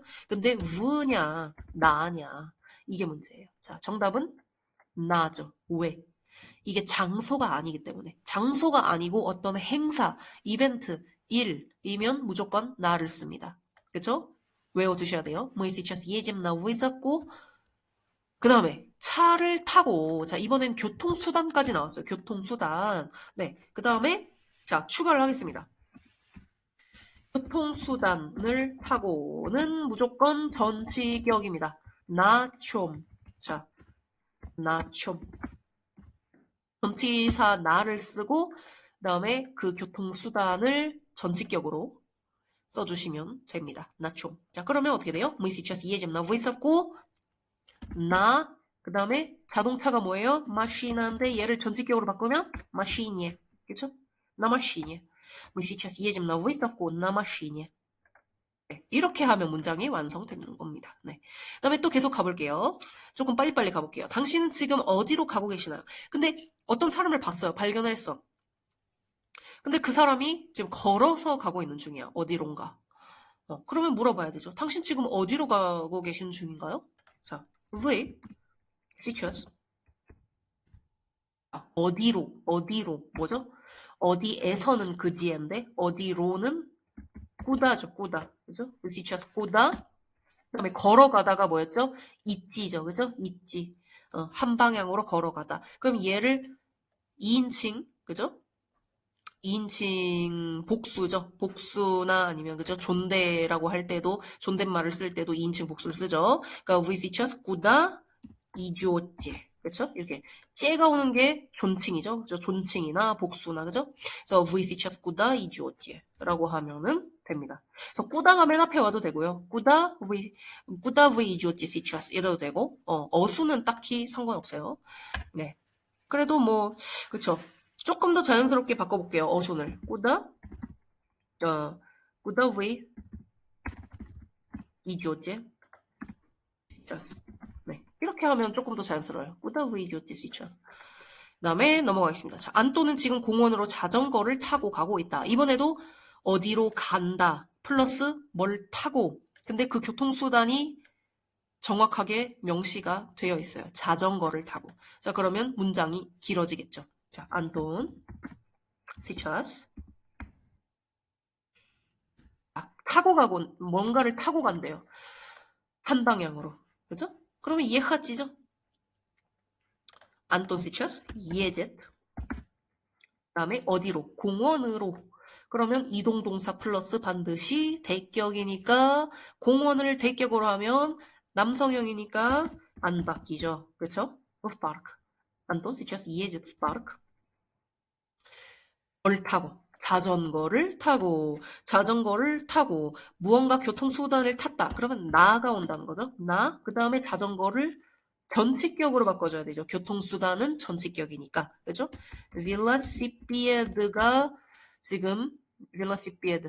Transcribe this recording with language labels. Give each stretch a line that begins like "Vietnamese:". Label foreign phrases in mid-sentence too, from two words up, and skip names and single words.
Korean: 근데 우냐, 나냐 이게 문제예요. 자, 정답은 나죠. 왜? 이게 장소가 아니기 때문에. 장소가 아니고 어떤 행사, 이벤트, 일이면 무조건 나를 씁니다. 그쵸? 외워두셔야 돼요.
Russian: Мы сейчас едем на выставку.
Korean: 그 다음에 차를 타고 자 이번엔 교통수단까지 나왔어요. 교통수단. 네. 그 다음에 자 추가를 하겠습니다. 교통수단을 타고는 무조건 전치격입니다. 나 좀. 자, 나 좀. 전치사 나를 쓰고 그다음에 그 교통수단을 전치격으로 써주시면 됩니다. 나 좀. 자, 그러면 어떻게 돼요?
Russian: Мы сейчас едем на выставку.
Korean: 나 그다음에 자동차가 뭐예요? машина인데 얘를 전치격으로 바꾸면 машине. 그렇죠?
Russian: на машине. Мы сейчас едем на выставку на машине.
Korean: 네, 이렇게 하면 문장이 완성되는 겁니다. 네. 그다음에 또 계속 가볼게요. 조금 빨리빨리 가볼게요. 당신은 지금 어디로 가고 계시나요? 근데 어떤 사람을 봤어요. 발견했어. 근데 그 사람이 지금 걸어서 가고 있는 중이야. 어디론가. 그러면 물어봐야 되죠. 당신 지금 어디로 가고 계시는 중인가요? 자,
Russian: вы сейчас
Korean: 어디로 뭐죠? 어디에서는 그지인데 어디로는 꾸다죠, 꾸다. 그죠?
Russian: вы сейчас куда?
Korean: 그다음에 걸어가다가 뭐였죠? 있지죠, 그죠? 있지. 한 방향으로 걸어가다. 그럼 얘를 2인칭, 그죠? 2인칭 복수죠. 복수나 아니면 그죠? 존대라고 할 때도 존댓말을 쓸 때도 2인칭 복수를 쓰죠. 그러니까
Russian: вы сейчас куда идете?
Korean: 그렇죠? 이렇게 째가 오는 게 존칭이죠. 그죠? 존칭이나 복수나 그죠? 그래서
Russian: вы сейчас куда идете?
Korean: 라고 하면은 됩니다. 그래서 꾸다가 맨 앞에 와도 되고요.
Russian: куда вы идете сейчас?
Korean: 이래도 되고 어수는 딱히 상관없어요. 네. 그래도 뭐 그쵸. 조금 더 자연스럽게 바꿔볼게요. 어순을.
Russian: куда вы идете сейчас?
Korean: 네. 이렇게 하면 조금 더 자연스러워요.
Russian: куда вы идете сейчас?
Korean: 그다음에 넘어가겠습니다. 자, 안또는 지금 공원으로 자전거를 타고 가고 있다. 이번에도 어디로 간다. 플러스 뭘 타고. 근데 그 교통수단이 정확하게 명시가 되어 있어요. 자전거를 타고. 자, 그러면 문장이 길어지겠죠. 자, 안톤 сейчас 타고 가고 뭔가를 타고 간대요. 한 방향으로. 그죠? 그러면 ехать,죠.
Russian: Антон сейчас едет.
Korean: 그다음에 어디로? 공원으로. 그러면 이동동사 플러스 반드시 대격이니까 공원을 대격으로 하면 남성형이니까 안 바뀌죠. 그렇죠?
Russian: В парк. Антон сейчас едет в парк.
Korean: 뭘 타고? 자전거를 타고, 무언가 교통수단을 탔다. 그러면 나가 온다는 거죠. 나, 그 다음에 자전거를 전치격으로 바꿔줘야 되죠. 교통수단은 전치격이니까. 그죠? velocipede가 지금, velocipede.